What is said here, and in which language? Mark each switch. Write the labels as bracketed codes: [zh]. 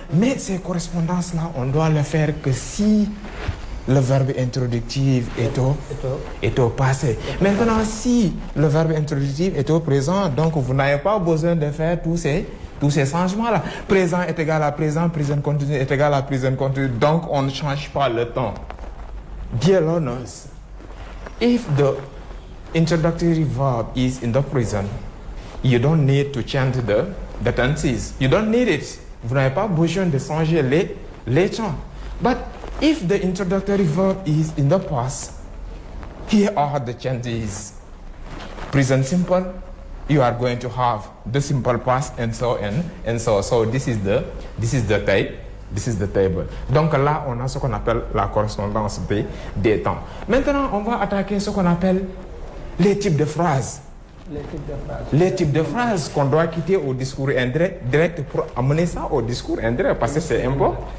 [fr] Mais ces correspondances-là, on doit le faire que si le verbe introductif est au passé. Maintenant, si le verbe introductif est au présent, donc vous n'avez pas besoin de faire tous ces changements-là. Présent est égal à présent, présent continu est égal à présent continu. Donc, on ne change pas le temps. [en] Dear learners, if the introductory verb is in the present, you don't need to change the tenses. You don't need it. [fr] Vous n'avez pas besoin de changer les temps. [en] But if the introductory verb is in the past, here are the changes. Present simple, you are going to have the simple past and so on and so. So this is the type. This is the table. [fr] Donc là, on a ce qu'on appelle la correspondance des temps. Maintenant, on va attaquer ce qu'on appelle les types de phrases. Les types de phrases qu'on doit quitter au discours indirect pour amener ça au discours indirect parce que c'est important.